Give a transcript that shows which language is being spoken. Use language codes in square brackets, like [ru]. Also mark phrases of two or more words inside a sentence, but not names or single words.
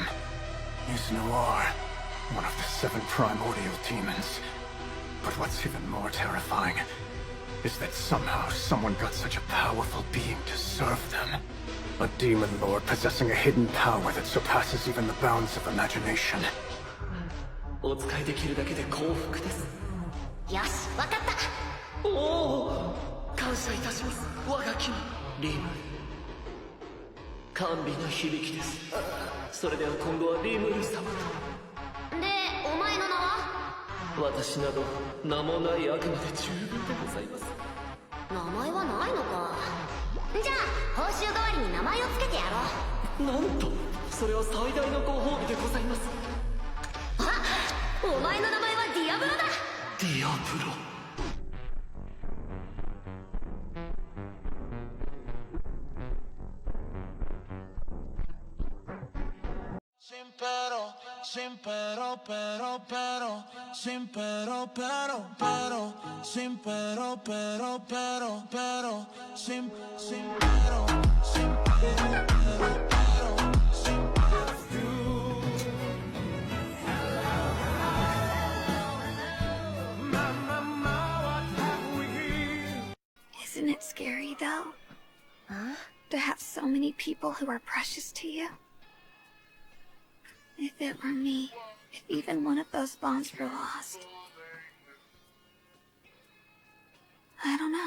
[en] He's Noir, one of the 7 primordial demons. But what's even more terrifying is that somehow someone got such a powerful being to serve them. A demon lord possessing a hidden power that surpasses even the bounds of imagination. [ja] お使いできるだけで幸福です。よし、わかった。おお、感謝いたします。我が君、リムル。甘美な響きです。それでは今後はリムル様と。で、お前の名は？私など名もない悪魔で十分でございます。名前はないのか。じゃあ報酬代わりに名前をつけてやろう。なんと、それは最大のご褒美でございます。あ、お前の名前はディアブロだ。ディアブロ。 [es] Sin pero, sin pero, sin pero, sin pero, [en] Isn't it scary, though? Huh? To have so many people who are precious to you? If it were me, if even one of those bonds were lost, I don't know.